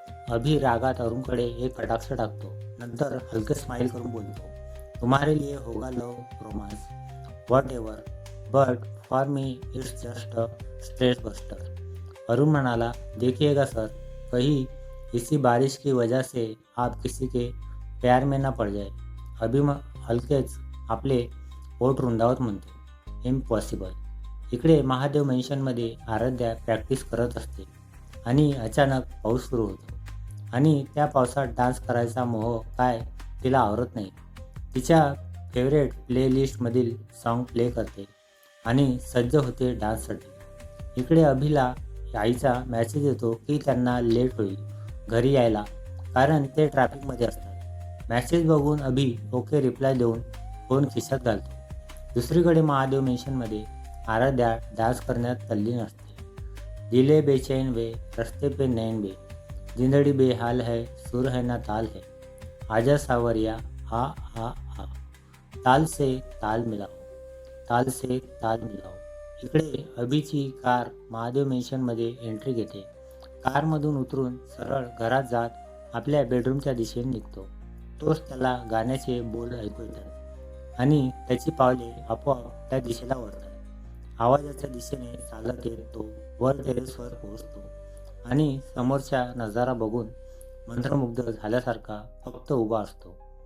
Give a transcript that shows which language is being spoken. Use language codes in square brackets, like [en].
[mr] अभि रागात अरुणकडे एक कटाक्ष टाकतो, नंतर हलके स्माइल करून बोलतो, [hi] तुम्हारे लिए होगा love romance, what ever, [en] But for me it's just a stress buster. [mr] Arun म्हणाला, [hi] देखिएगा सर, कहीं इसी बारिश की वजह से आप किसी के प्यार में ना पड़ जाए. [mr] अभि हलकेच आपले पोट रुंदावत म्हणतो, इम्पॉसिबल. इकडे महादेव मेन्शनमध्ये आराध्या प्रॅक्टिस करत असते आणि अचानक पाऊस सुरू होतो आणि त्या पावसात डान्स करायचा मोह काय तिला आवरत नाही. तिच्या फेवरेट प्लेलिस्टमधील सॉन्ग प्ले करते आणि सज्ज होते डान्ससाठी. इकडे अभिला आईचा मेसेज येतो की त्यांना लेट होईल घरी यायला, कारण ते ट्रॅफिकमध्ये असतात. मेसेज बघून अभि ओके रिप्लाय देऊन फोन खिशात घालतो. दुसरीकडे महादेव मेन्शनमध्ये आराध्या डान्स करण्यात तल्लीन असते. [hi] दिले बेचैन वे, रस्ते पे नैन बे, जिंदड़ी बेहाल है, सुर है ना ताल है, आजा सावरिया आ आ आ, ताल से ताल मिलाओ, ताल से ताल मिलाओ. [mr] इकडे अभिची कार महादेव मेन्शनमध्ये एंट्री घेते. कारमधून उतरून सरळ घरात जात आपल्या बेडरूमच्या दिशेने निघतो. तोच त्याला गाण्याचे बोल ऐकू येतात आणि त्याची पावले आपोआप त्या दिशेला वळतात. आवाजाच्या दिशेने चालत येत तो वर टेरेसवर पोहोचतो आणि समोरच्या नजारा बघून मंत्रमुग्ध झाल्यासारखा फक्त उभा असतो.